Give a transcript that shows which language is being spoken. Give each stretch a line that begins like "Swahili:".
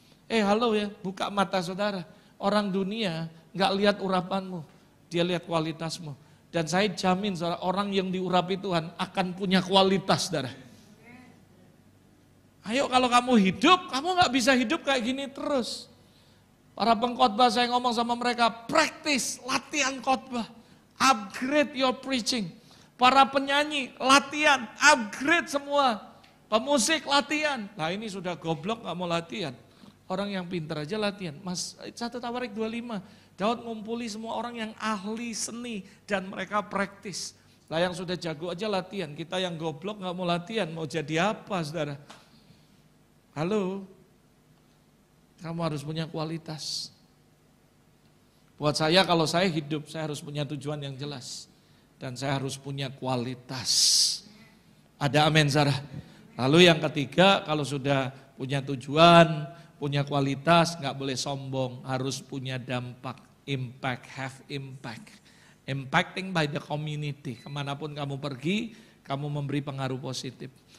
Indonesian: Halo ya, buka mata saudara. Orang dunia gak lihat urapanmu, dia lihat kualitasmu. Dan saya jamin saudara, orang yang diurapi Tuhan akan punya kualitas saudara. Ayo kalau kamu hidup, kamu gak bisa hidup kayak gini terus. Para pengkhotbah saya ngomong sama mereka, praktis, latihan khotbah.
English: Upgrade your preaching.
Indonesian: Para penyanyi latihan, upgrade semua. Pemusik latihan. Nah ini sudah goblok gak mau latihan. Orang yang pintar aja latihan. 1 Tawarik 25. Daud ngumpuli semua orang yang ahli seni dan mereka praktis. Lah yang sudah jago aja latihan. Kita yang goblok gak mau latihan, mau jadi apa saudara? Halo? Kamu harus punya kualitas. Buat saya kalau saya hidup, saya harus punya tujuan yang jelas. Dan saya harus punya kualitas. Ada amin Sarah. Lalu yang ketiga, kalau sudah punya tujuan, punya kualitas, gak boleh sombong, harus punya dampak.
English: impact, have impact. Impacting by the community.
Indonesian: Kemanapun kamu pergi, kamu memberi pengaruh positif.